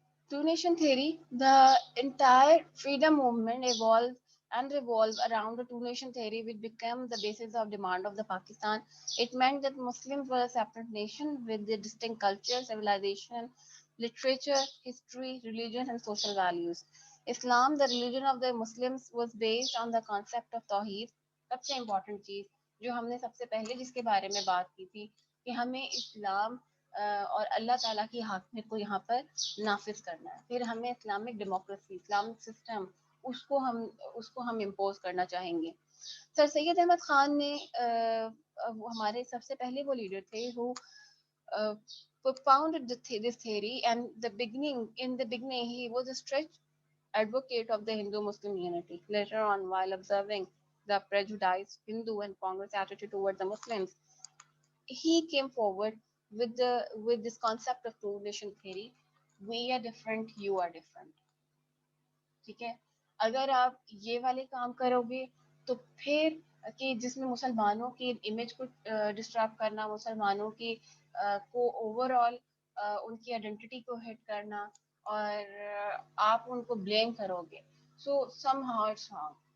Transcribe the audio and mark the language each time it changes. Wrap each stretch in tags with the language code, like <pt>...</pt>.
<en>Two nation theory, the entire freedom movement evolved and revolved around the two nation theory, which became the basis of demand of the Pakistan. It meant that Muslims were a separate nation with their distinct culture, civilization, literature, history, religion, and social values. Islam, the religion of the Muslims, was based on the concept of Tawheed.</en> <ur>سب سے important چیز جو ہم نے سب سے پہلے جس کے بارے میں بات کی تھی کہ ہمیں اسلام اور اللہ تعالیٰ کی حاکمیت کو یہاں پر نافذ کرنا ہے. پھر ہمیں اسلامک ڈیموکریسی, اسلامک سسٹم, اس کو ہم امپوز کرنا چاہیں گے. سر سید احمد خان نے ہمارے سب سے پہلے وہ لیڈر تھے</ur> <en>who propounded this theory, and in the beginning he was a strict advocate of the Hindu-Muslim unity. Later on, while observing the prejudiced Hindu and Congress attitude toward the Muslims, he came forward with this concept of two nation theory. We are different, you are different.</en> <ur>ٹھیک ہے, اگر آپ یہ والے کام کرو گے تو پھر کہ جس میں مسلمانوں کی امیج کو ڈسٹرب کرنا, مسلمانوں کی کو اوور آل ان کی آئیڈینٹی کو ہٹ کرنا, اور آپ ان کو بلیم کرو گے,</ur> <en>So somehow it's wrong.</en>